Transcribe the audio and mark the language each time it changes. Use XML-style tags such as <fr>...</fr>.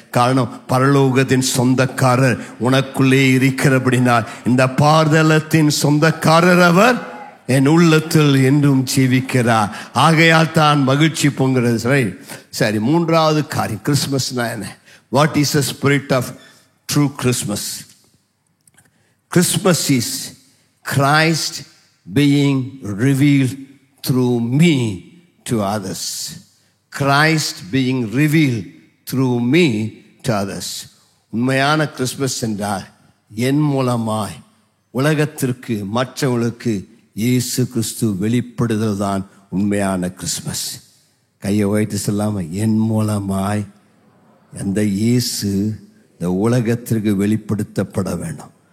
<ta>காரணம், பரலோகத்தின் சொந்தக்காரர் உனக்குள்ளே இருக்கிறபடினால் இந்த பாதாளத்தின் சொந்தக்காரர் அவர் என் உள்ளத்தில் என்றும் ஜீவிக்கிறார். ஆகையால் தான் மகிழ்ச்சி பொங்குறது. சரி, மூன்றாவது காரியம், கிறிஸ்துமஸ்னா என்ன?</ta> <en>What is the spirit of true Christmas? Christmas is Christ being revealed through me to others. Christ being revealed through me to others.</en> <ta>உண்மையான கிறிஸ்மஸ் என்றால் என் மூலமாய் உலகத்திற்கு, மற்றவர்களுக்கு இயேசு கிறிஸ்து வெளிப்படுதல் தான் உண்மையான கிறிஸ்மஸ். கையை உயர்த்தி சொல்லாம, என் மூலமாய் அந்த இயேசு இந்த உலகத்திற்கு வெளிப்படுத்தப்பட வேண்டும்.</ta>